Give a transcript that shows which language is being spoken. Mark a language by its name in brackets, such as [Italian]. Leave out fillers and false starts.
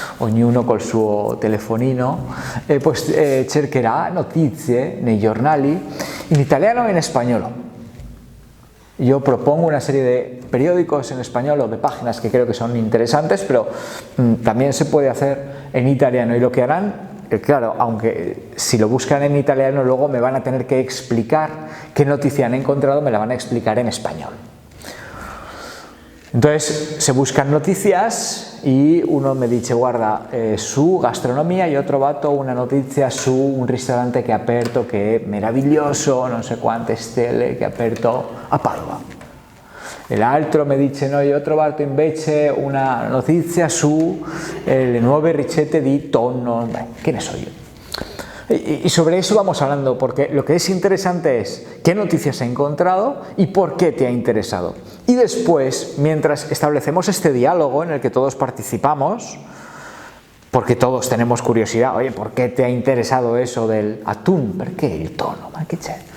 [Italian] Ognuno col suo telefonino, cercherà notizie nei giornali in italiano e in español. [Spanish] Yo propongo una serie de periódicos en español o de páginas que creo que son interesantes, pero también se puede hacer en italiano, y lo que harán, claro, aunque si lo buscan en italiano luego me van a tener que explicar qué noticia han encontrado, me la van a explicar en español. Entonces se buscan noticias y uno me dice guarda su gastronomia y otro [Italian] vato una notizia su un ristorante che è aperto, che è meraviglioso, non so quante stelle, che è aperto a Padova. E l'altro mi dice no, io ho trovato invece una notizia su le nuove ricette di tonno, che ne so io. [Spanish] Y sobre eso vamos hablando, porque lo que es interesante es qué noticias he encontrado y por qué te ha interesado. Y después, mientras establecemos este diálogo en el que todos participamos, porque todos tenemos curiosidad, oye, ¿por qué te ha interesado eso del atún? [Italian] Perché il tonno? Ma che c'è?